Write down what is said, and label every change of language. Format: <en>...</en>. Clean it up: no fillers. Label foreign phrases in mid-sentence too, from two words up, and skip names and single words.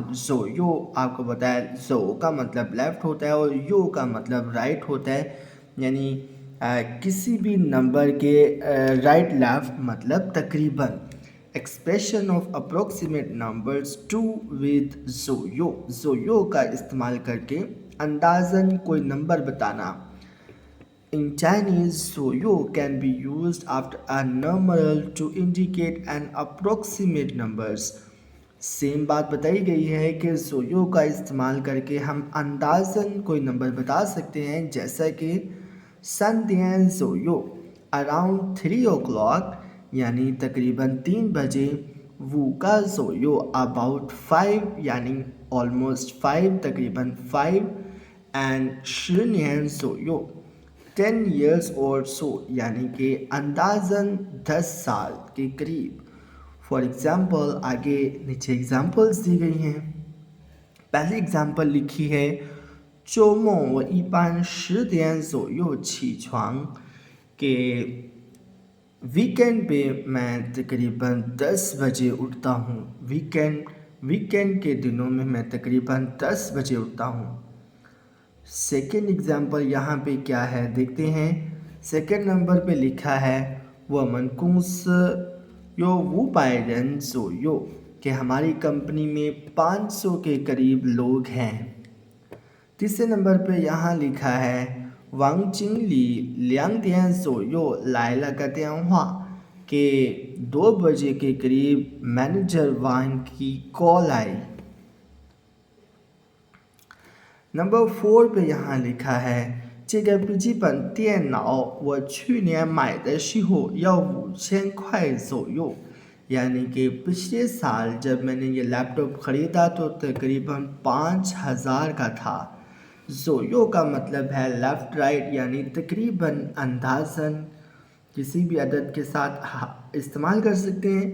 <hi>ज़ोयो आपको पता है, ज़ो का मतलब लेफ़्ट होता है और यो का मतलब राइट होता है। यानी किसी भी नंबर के</hi> <en>right left</en> <hi>मतलब तकरीबन।</hi> <en>expression of approximate numbers two with ज़ोयो।</en> <hi>ज़ोयो का इस्तेमाल करके अंदाज़न कोई नंबर बताना।</hi> <en>In Chinese, ज़ोयो can be used after a numeral to indicate an approximate numbers.</en> <hi>सेम बात बताई गई है कि ज़ोयो का इस्तेमाल करके हम अंदाज़न कोई नंबर बता सकते हैं, जैसा कि</hi> <zh>三点左右</zh> <en>around 3 o'clock</en> <hi>यानी तकरीबन 3 बजे,</hi> <zh>五个左右</zh> <hi>अबाउट 5 यानी ऑलमोस्ट 5 तकरीबन 5, एंड</hi> <zh>十年左右</zh> <en>10 years or so</en> <hi>यानी कि अंदाज़न 10 साल के करीब।</hi> <en>for example</en> <hi>आगे नीचे एग्ज़ाम्पल्स दी गई हैं। पहली एग्ज़ाम्पल लिखी है,</hi> <zh>周末我一般10点左右起床</zh> <hi>के वीकेंड पे मैं तकरीबन 10 बजे उठता हूँ। वीकेंड के दिनों में मैं तकरीबन 10 बजे उठता हूँ। सेकेंड एग्जाम्पल यहाँ पे क्या है देखते हैं। सेकेंड नंबर पे लिखा है,</hi> <zh>我们公司有500人左右</zh> <hi>कि हमारी कंपनी में 500 के करीब लोग हैं। तीसरे नंबर पे यहाँ लिखा है,</hi> <zh>王经理2点左右来了个电话</zh> <hi>कि 2 बजे के करीब मैनेजर वांग की कॉल आई। नंबर 4 पे यहाँ लिखा है,</hi> <zh>这个笔记本电脑我去年买的时候要5000块左右</zh> <hi>यानी कि पिछले साल जब मैंने ये लैपटॉप ख़रीदा तो तकरीबन 5000 का था। ज़ोयो का मतलब है</hi> <en>left right</en> <hi>यानी तकरीबन अंदाज़न किसी भी अदद के साथ इस्तेमाल कर सकते हैं।</hi>